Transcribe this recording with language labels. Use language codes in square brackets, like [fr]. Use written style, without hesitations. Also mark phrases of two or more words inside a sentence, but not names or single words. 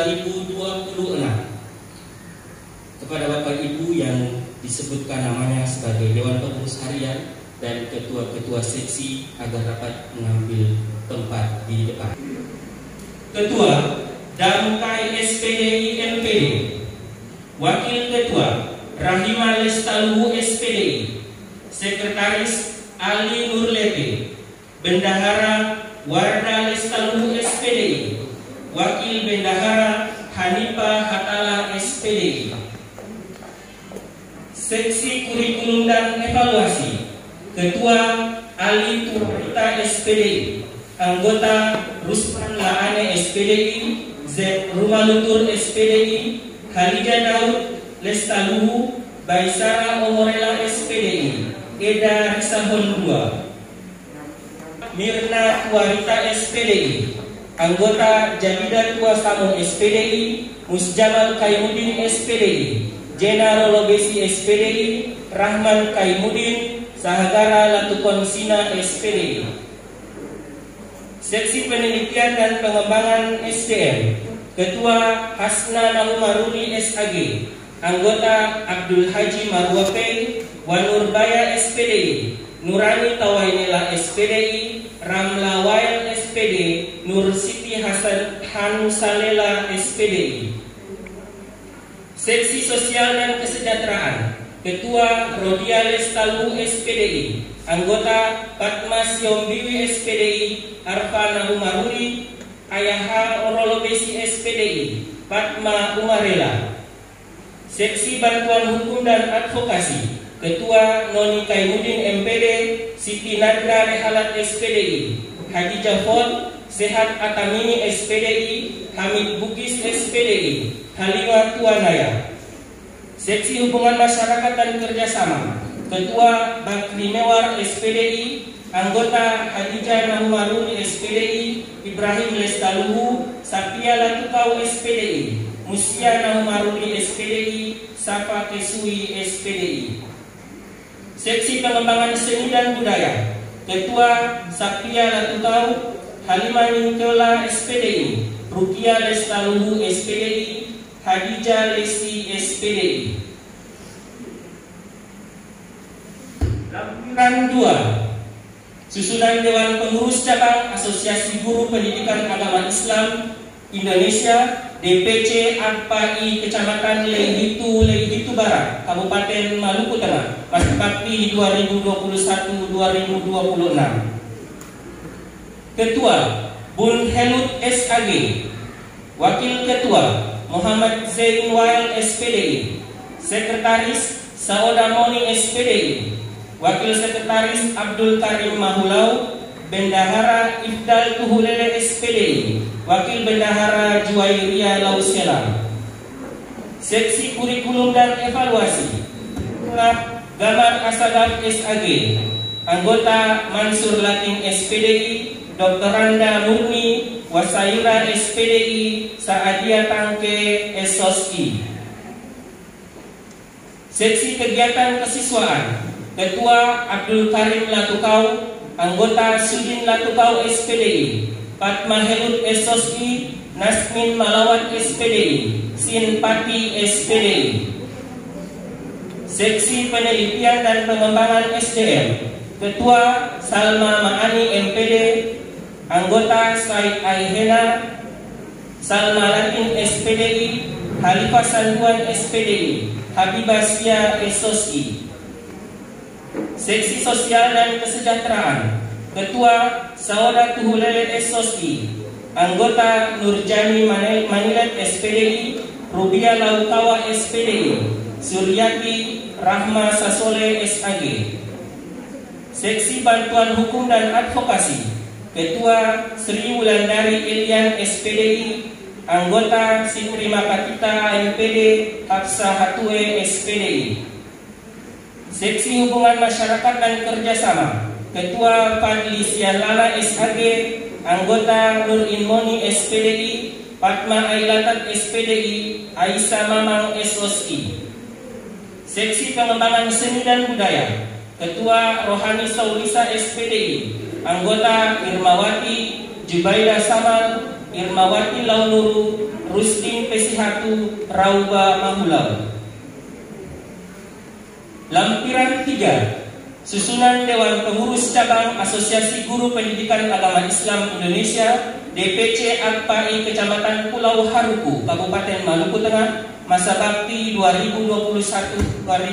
[id] Kepada Bapak Ibu yang disebutkan namanya sebagai Dewan Pengurus Harian dan ketua-ketua seksi agar dapat mengambil tempat di depan. Ketua Damkai SPDI MPD, Wakil Ketua Rahima Lestaluhu SPDI, Sekretaris Ali Nurlete, Bendahara Warda Lestaluhu SPDI, Wakil Bendahara Hanifah Hatala SPDI. Seksi Kurikulum dan Evaluasi, Ketua Ali Turita SPDI, Anggota Rusman Laane SPDI, Z Rumalutur SPDI, Khalija Daud Lestaluhu, Baisara Omorela SPDI, Eda Risahon 2, Mirna Tuarita SPDI, Anggota Jabida Tuasamo SPDI, Musjamal Kaimudin SPDI, Jena Rolobesi SPDI, Rahman Kaimudin, Sahagara Latukonsina SPDI. Seksi Penelitian dan Pengembangan SDM, Ketua Hasna Nahumaruni SAG, Anggota Abdul Haji Marwape, Wanurbaya SPDI, Nurani Tawainela SPDI, Ramla Wail SPD, Nur Siti Hasan Hanusalela SPDI. Seksi Sosial dan Kesejahteraan, Ketua Rodia Lestalu SPDI, Anggota Fatma Siombiwi SPDI, Arfa Nahumaruni, Ayaha Orolobesi SPDI, Fatma Umarela. Seksi Bantuan Hukum dan Advokasi, Ketua Noni Kaimudin MPD, Siti Nadra Rehalat SPDI, Haji Jafot, Sehat Atamini SPDI, Hamid Bugis SPDI, Halimah Tuanaya. Seksi Hubungan Masyarakat dan Kerjasama, Ketua Bakri Mewar SPDI, Anggota Hadijah Nahumaruni SPDI, Ibrahim Lestaluhu, Sapia Latukau SPDI, Musia Nahumaruni SPDI, Safa Kesui SPDI. Seksi Pengembangan Seni dan Budaya, Ketua Sapia Latukau, Halimah Ningtola SPDI, Rukia Lestaluhu SPDI, Hadijah Lesti SPDI. Lampiran 2. Susunan Dewan Pengurus Cabang Asosiasi Guru Pendidikan Agama Islam Indonesia DPC AKPAI Kecamatan Lehitu Barat, Kabupaten Maluku Tengah, masa bakti 2021-2026. Ketua Bun Helut SAG, Wakil Ketua Muhammad Zain Wail SPDI. Sekretaris Saoda Moni SPDI. Wakil Sekretaris Abdul Karim Mahulau. Bendahara Ifdal Tuhulele SPDI. Wakil Bendahara Juwairia Lausela. Seksi Kurikulum dan Evaluasi Gamar Asagaf SAG. Anggota Mansur Latin SPDI, Dr. Randa Murni Wasaira SPDI, Saadia Tangke SOSI. Seksi Kegiatan Kesiswaan Ketua Abdul Karim Latukau, Anggota Sudin Latukau SPDI, Fatma Helut SOSI, Nasmin Malawat SPDI, Sinpati SPDI. Seksi Penelitian dan Pengembangan SDM Ketua Salma Maani MPD, Anggota Said Aihena, Salma Latin SPDI, Halifah Sanduan SPDI, Habibah Sia SOSI. Seksi Sosial dan Kesejahteraan Ketua Saoda Tuhulele SOSI, Anggota Nurjani Manilet SPDI, Rubia Laukawa SPDI, Suryati Rahma Sasole SAG. Seksi Bantuan Hukum dan Advokasi Ketua Sri Wulandari Ilian SPDI, Anggota Siti Makatita MPD, Hafsah Hatue SPDI. Seksi Hubungan Masyarakat dan Kerjasama Ketua Fadli Sialala SAG, Anggota Nur Inmoni SPDI, Fatma Ailatat SPDI, Aisyah Mamang SOSI. Seksi Pengembangan Seni dan Budaya Ketua Rohani Saulisa SPDI, Anggota Irmawati Jubaidah Samal, Irmawati Launuru, Rusdin Pesihatu, Rauba Mahulau. Lampiran 3 Susunan Dewan Pengurus Cabang Asosiasi Guru Pendidikan Agama Islam Indonesia DPC AKPAI Kecamatan Pulau Haruku, Kabupaten Maluku Tengah, masa bakti 2021-2026.